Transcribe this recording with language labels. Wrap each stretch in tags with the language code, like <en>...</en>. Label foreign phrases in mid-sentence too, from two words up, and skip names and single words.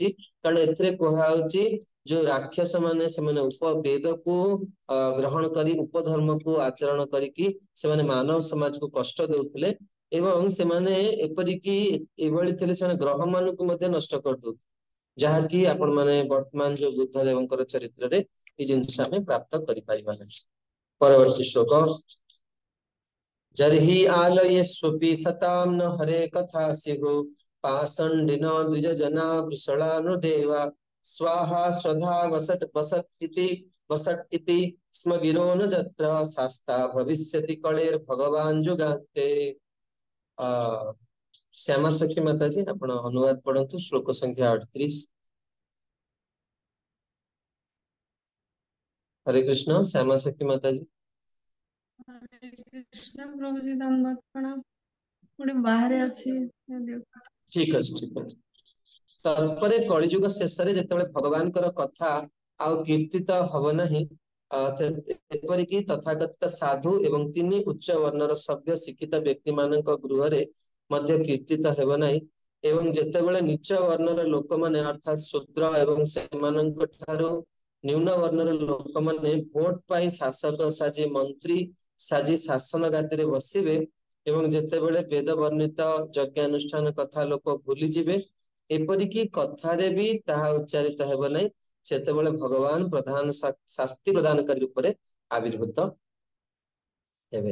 <or>କାରଣ ଏଥିରେ କୁହାଯାଉଛି ଯୋଉ ରାକ୍ଷସ ମାନେ, ସେମାନେ ବେଦକୁ ଗ୍ରହଣ କରି ଉପଧର୍ମକୁ ଆଚରଣ କରିକି ସେମାନେ ମାନବ ସମାଜକୁ କଷ୍ଟ ଦେଉଥିଲେ ଏବଂ ସେମାନେ ଏପରିକି ଏଭଳି ଥିଲେ, ସେମାନେ ଗ୍ରହ ମାନଙ୍କୁ ମଧ୍ୟ ନଷ୍ଟ କରିଦଉଥିଲେ। ଯାହାକି ଆପଣ ମାନେ ବର୍ତ୍ତମାନ ଯୋଉ ବୁଦ୍ଧ ଦେବଙ୍କର ଚରିତ୍ରରେ ଏଇ ଜିନିଷ ଆମେ ପ୍ରାପ୍ତ କରିପାରିବା ନାହିଁ। ପରବର୍ତ୍ତୀ ଶ୍ଲୋକ।</or> <sa>जर्हि आलयस्वपि सतां न हरे कथा स्युः पाषण्डिन द्विजजना वृषणानुदेवा स्वाहा स्वधा वसट् इति स्म गिरो न जत्र शास्ता भविष्यति कलेर्भगवान् जुगान्ते।</sa> <or>ଶ୍ୟାମା ସଖୀ ମାତା ଜୀ ଆପଣ ଅନୁବାଦ ପଢ଼ନ୍ତୁ ଶ୍ଲୋକ ସଂଖ୍ୟା 38। हरे कृष्ण। श्यामा सखी माता जी। ହରେ କୃଷ୍ଣ ପ୍ରଭୁ ଜୀ ଧନ୍ୟବାଦ ପ୍ରଣାମ। ଗୋଟେ ବାହାର ଅଛି ଠିକ ଅଛେ ଠିକ ଅଛେ। ତାପରେ କଳିଯୁଗ ଶେଷରେ ଯେତେବେଳେ ଭଗବାନଙ୍କର କଥା ଆଉ କୀର୍ତ୍ତିତ ହେବ ନାହିଁ, ଏପରିକି ତଥାକଥିତ ସାଧୁ ଏବଂ ତିନି ଉଚ୍ଚ ବର୍ଣ୍ଣର ସଭ୍ୟ ଶିକ୍ଷିତ ବ୍ୟକ୍ତି ମାନଙ୍କ ଗୃହରେ ମଧ୍ୟ କୀର୍ତ୍ତିତ ହେବ ନାହିଁ। ଏବଂ ଯେତେବେଳେ ନୀଚ ବର୍ଣ୍ଣର ଲୋକ ମାନେ ଅର୍ଥାତ ଶୂଦ୍ର ଏବଂ ସେମାନଙ୍କ ଠାରୁ ନ୍ୟୂନ ବର୍ଣ୍ଣର ଲୋକ ମାନେ ଭୋଟ ପାଇ ଶାସକ ସାଜି ମନ୍ତ୍ରୀ ସାଜି ଶାସନ ଗାଦିରେ ବସିବେ ଏବଂ ଯେତେବେଳେ ବେଦ ବର୍ଣ୍ଣିତ ଯଜ୍ଞାନୁଷ୍ଠାନ କଥା ଲୋକ ଭୁଲି ଯିବେ, ଏପରିକି କଥାରେ ବି ତାହା ଉଚ୍ଚାରିତ ହେବ ନାହିଁ, ସେତେବେଳେ ଭଗବାନ ପ୍ରଧାନ ଶାସ୍ତି ପ୍ରଦାନକାରୀ ରୂପରେ ଆବିର୍ଭୂତ ହେବେ।</or>